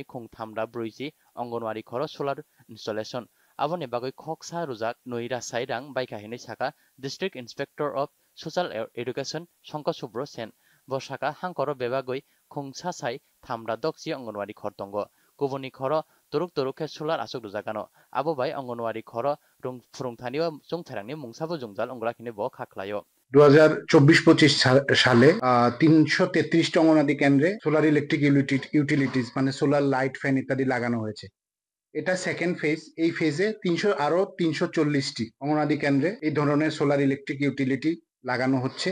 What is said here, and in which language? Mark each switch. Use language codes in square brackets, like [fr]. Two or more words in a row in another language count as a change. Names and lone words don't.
[trp] खुंथामरा ब्रुइसि अंगनवाड़ी खर [en] solar installation [trp] आबनि बागै खकसा रुजाक नयरा साइरां बायकाहिनै साका [en] District Inspector of Social Education [trp] शंकर सुब्र सेन बसाका हांखर बेबागै खुंसा साइ थामरा दक्सि अंगनवाड़ी खर तंगो गुबुननि खर तुरुक तुरुके सोलार आसुक रुजाकानो आबो बाय अंगनवाड़ी खर फुरुंथानियो जंथारांनि मुंसाबो जंजाल अंग्राखिनि ब खाख्लायो [bn] 2024-25 সালে 333টি অঙ্গনাদি কেন্দ্রে [en] solar electric utilities [bn] মানে [en] solar light fan [bn] ইত্যাদি লাগানো হয়েছে। এটা [en] second phase. [bn] এই ফেজে 340টি অঙ্গনাদি কেন্দ্রে এই ধরনের [en] solar electric utility [bn] লাগানো হচ্ছে।